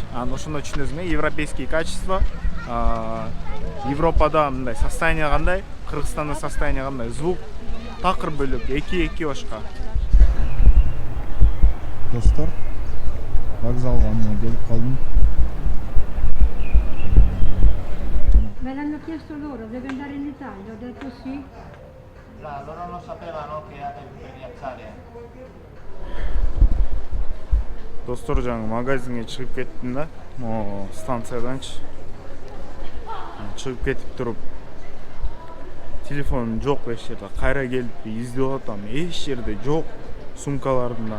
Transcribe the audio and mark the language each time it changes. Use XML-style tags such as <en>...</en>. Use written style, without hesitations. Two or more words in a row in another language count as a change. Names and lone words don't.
<ky>Ошондо түшүнөсүң,</ky> <ru>европейские качества.</ru> <ky>Европада мындай состояние кандай, Кыргызстанда состояние кандай, звук такыр бөлөк, эки башка. Достор, вокзалга келип калдым.</ky> <it>Me l'hanno chiesto loro, deve andare in Italia, ho detto sì. Loro non sapevano che per viaggiare.</it> <ky>Достор, жаңы магазинге чыгып кеттим да, станцияданчы. Чыгып кетип туруп, телефон жок эч жерде, кайра келип издеп атам, эч жерде жок, сумкаларымда.</ky>